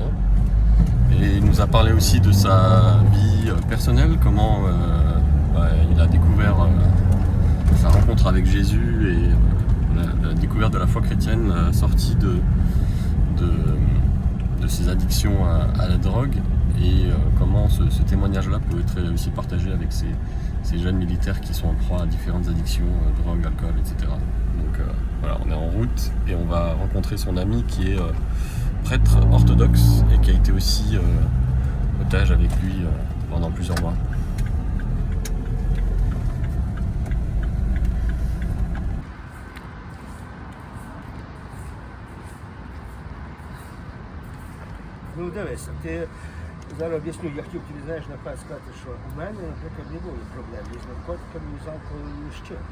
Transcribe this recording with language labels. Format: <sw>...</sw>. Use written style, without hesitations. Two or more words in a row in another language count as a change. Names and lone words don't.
<fr>Et il nous a parlé aussi de sa vie personnelle, comment il a découvert sa rencontre avec Jésus et la découverte de la foi chrétienne, la sortie de ses addictions à la drogue, et comment ce témoignage-là peut être aussi partagé avec ces jeunes militaires qui sont en proie à différentes addictions, drogue, alcool, etc. Donc voilà, on est en route et on va rencontrer son ami qui est prêtre orthodoxe et qui a été aussi otage avec lui pendant plusieurs mois.</fr> <uk>Ну дивися, ти зараз об'ясню, я хотів тобі, знаєш, напевно сказати, що у мене, наприклад, не було проблем ні з наркотиками, ні з алкоголем, ні з чим.</uk>